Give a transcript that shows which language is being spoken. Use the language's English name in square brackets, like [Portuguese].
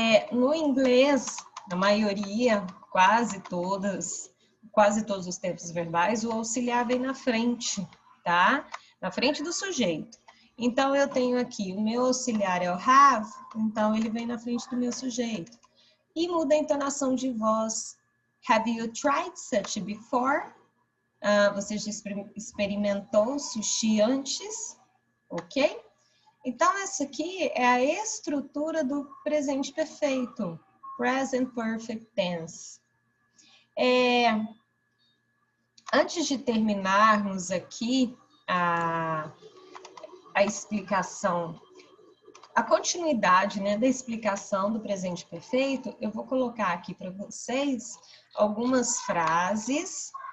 [Portuguese] No inglês, na maioria, quase todos os tempos verbais, o auxiliar vem na frente, tá? Na frente do sujeito. Então, eu tenho aqui, o meu auxiliar é o have, então ele vem na frente do meu sujeito. E muda a entonação de voz. [English] Have you tried sushi before? [Portuguese] Você já experimentou sushi antes? Ok? Então, essa aqui é a estrutura do presente perfeito. [English] Present Perfect Tense. [Portuguese] Antes de terminarmos aqui a explicação, a continuidade, né, da explicação do presente perfeito, eu vou colocar aqui para vocês algumas frases.